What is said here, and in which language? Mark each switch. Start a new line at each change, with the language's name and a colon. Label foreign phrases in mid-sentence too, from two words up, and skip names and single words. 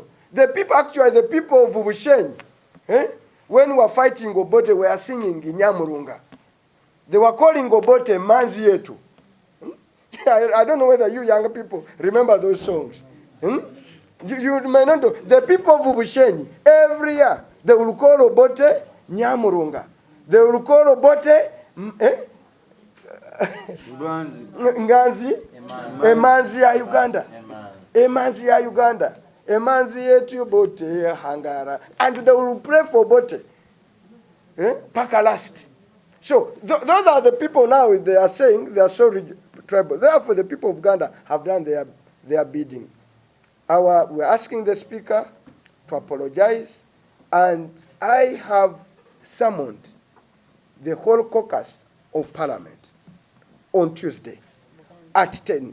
English: The people of Ubushenyi, when we were fighting Obote, we were singing in Nyamurunga. They were calling Obote
Nyankole: Manzi Yetu.
English: I don't know whether you younger people remember those songs. You may not know. The people of Ubushenyi, every year, they will call Obote Nyamurunga. They will call Obote Nganzi,
Nyankole: Emanzi ya Uganda. Emanzi ya Uganda. Emanzi yetu Obote Hangara.
English: And they will pray for Obote. Paka last. So those are the people now they are saying they are so tribal. Therefore, the people of Uganda have done their bidding. We're asking the Speaker to apologize, and I have summoned the whole caucus of Parliament on Tuesday at 10.